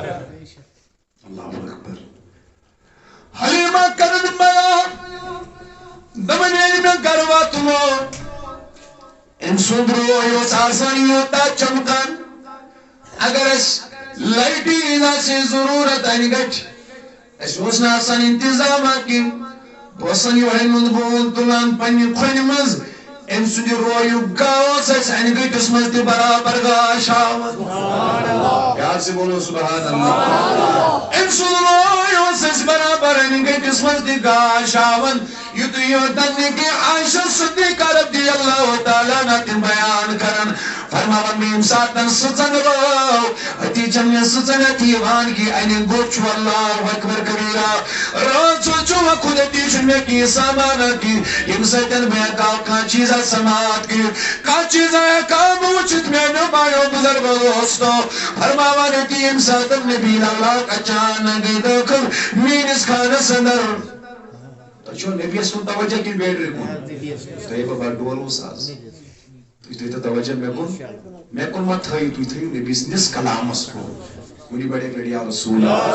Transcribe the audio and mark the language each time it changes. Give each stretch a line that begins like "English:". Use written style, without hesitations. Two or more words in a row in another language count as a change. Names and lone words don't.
Arabic: اللہ اکبر
Kashmiri: حلیمہ کرن بیان دوٚپُن ییٚلہِ مےٚ گرٕ واتنو أمۍ سُنٛد روے اوس آسان یوٗتاہ چمکان اگر اسہِ لایٹہِ ہِنٛز آسہِ ضروٗرت انہِ گٹہِ اسہِ اوس نہٕ آسان انتظامہ کینٛہہ بہٕ اوسن یِہوٚے نُنہٕ بوٗنٛد تُلان پننہِ کھۄنہِ منٛز أمۍ سُنٛدِ رویُک گاہ اوس اسہِ انہِ گٔٹِس منٛز تہِ برابر گاش ہاوان
Urdu: پیار سے بولو
Arabic: سبحان اللہ
Kashmiri: أمۍ سُنٛد روے اوس اسہِ برابر انہِ گٔٹِس منٛز تہِ گاش ہاوان یُتُے یوتن نہٕ کہِ عائشہ صدیقہ
Arabic: رضی اللہ تعالیٰ عنہ
Kashmiri: تِم بیان کرن فرماون مےٚ ییٚمہِ ساتن سٕژن وٲو أتی چھنہٕ مےٚ سٕژن اَتھِ یِوان کہِ انہِ گوٚٹ چھُ
Arabic: اللہ اکبر کبیٖرا
Kashmiri: رٲژ چھُ وقت أتی چھُنہٕ مےٚ کینٛہہ سامانہ کینٛہہ ییٚمہِ سۭتۍ بہٕ ہٮ۪کہٕ ہا کانٛہہ چیٖزا سماعت کٔرِتھ کانٛہہ چیٖزا ہٮ۪کہٕ ہا بہٕ وٕچھِتھ میانیو بایو بُزرگو دوستو فرماون أتی ییٚمہِ ساتن
Arabic: نبی اللہ
Kashmiri: اچانک گٔے دٲخل میٲنِس خانس اندر تۄہہِ چھُوا نبیَس کُن توجہ کِنہٕ بیٹری کُن تۄہہِ بہٕ بڑٕ ڈولوُس آز تُہۍ تھٲیِو توجہ مےٚ کُن ما تھٲیِو تُہۍ تھٲیِو نبی سٕنٛدِس کلامس کُن ؤنِو بڑِ اکہِ لٹہِ
Arabic: یا رسول